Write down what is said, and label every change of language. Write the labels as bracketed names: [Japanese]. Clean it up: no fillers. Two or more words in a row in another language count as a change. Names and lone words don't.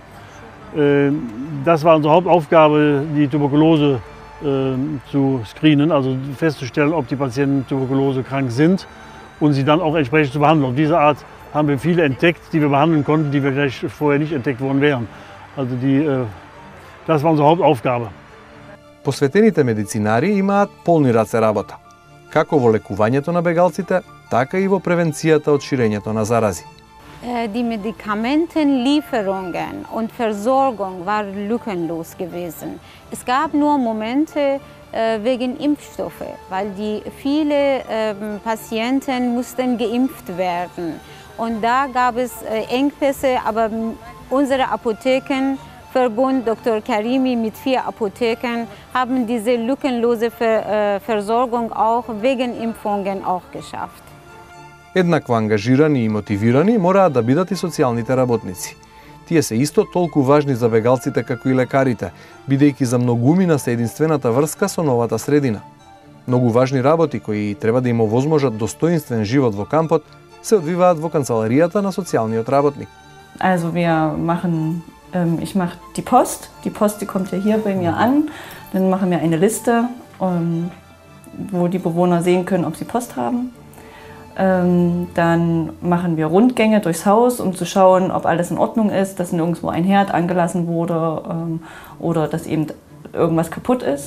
[German] Das war unsere Hauptaufgabe, die Tuberkulose zu screenen, also festzustellen, ob die Patienten tuberkulosekrank sind und sie dann auch entsprechend zu behandeln. Auf diese Art haben wir viele entdeckt, die wir behandeln konnten, die wir vielleicht vorher nicht entdeckt worden wären. Also das war unsere Hauptaufgabe. [Macedonian] Посветените медицинари имаат полни раце работа, како во лекувањето на бегалците, така и во превенцијата од ширењето на зарази. [German] Die Medikamentenlieferungen und Versorgung waren lückenlos gewesen. Es gab nur Momente wegen Impfstoffe, weil viele Patienten mussten geimpft werden. Und da gab es Engpässe, aber unsere Apothekenverbund, Dr. Karimi mit 4 Apotheken, haben diese lückenlose Versorgung auch wegen Impfungen auch geschafft. [Macedonian] Еднакво ангажирани и мотивирани мораат да бидат и социјалните работници. Тие се исто толку важни за бегалците како и лекарите, бидејќи за многумина се единствената врска со новата средина. Многу важни работи кои треба да им овозможат достоинствен живот во кампот се одвиваат во канцеларијата на социјалниот работник. [German] Also ich mache die Post. Die Post, die kommt ja hier bei mir an. Dann machen wir eine Liste, wo die Bewohner sehen können, ob sie Post haben. Dann machen wir Rundgänge durchs Haus, um zu schauen, ob alles in Ordnung ist, dass nirgendwo ein Herd angelassen wurde oder dass eben irgendwas kaputt ist.